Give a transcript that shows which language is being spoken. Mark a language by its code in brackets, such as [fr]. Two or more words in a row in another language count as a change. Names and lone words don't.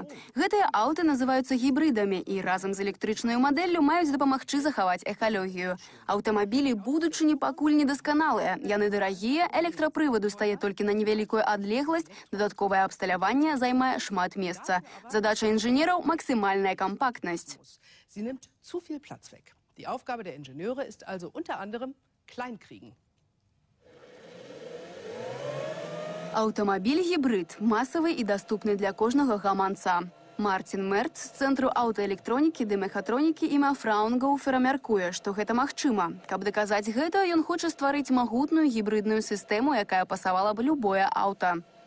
[be] Гэтыя аўты называюцца гібрыдамі і разам з электрычнаю мадэллю маюць дапамагчы захаваць экалогію. Аўтамабілі будучыні пакуль недасканалыя. Яны дарагія, электрапрываду стае толькі на невялікую адлегласць, дадатковае абсталяванне займае шмат месца. Задача інжынераў – максімальная кампактнасць. [de] Sie nimmt zu viel Platz weg. Die Aufgabe der Ingenieure ist also unter anderem Kleinkriegen. [be] Аўтамабіль-гібрид – масавы і даступны для кожнага гаманца. Мартін Мерц з Цэнтру аўтаэлектронікі ды мехатронікі імя Фраунгауфера мяркуе, што гэта магчыма. Каб даказаць гэта, ён хоча стварыць магутную гібридную сістэму, якая пасавала б любое аўта.